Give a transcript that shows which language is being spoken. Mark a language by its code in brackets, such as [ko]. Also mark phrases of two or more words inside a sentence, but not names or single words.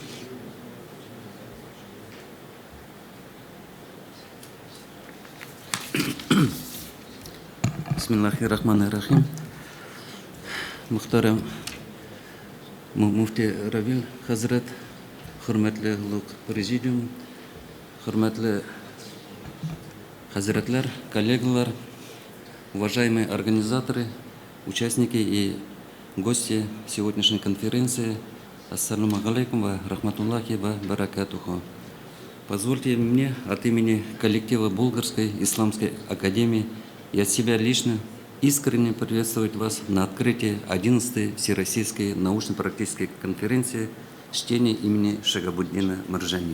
[ar] بسم الله الرحمن الرحيم. [tt] Мөхтәрәм муфти Равил Хазрат, хөрмәтле президиум, хөрмәтле хазратлар, коллегалар, [ru] уважаемые организаторы, участники и гости сегодняшней конференции. [ar] السلام عليكم ورحمة الله وبركاته. [ru] Позвольте мне от имени коллектива Болградской исламской академии и от себя лично искренне приветствовать вас на открытии 11-й Всероссийской научно-практической конференции чтения имени Шагабуддина Марджани.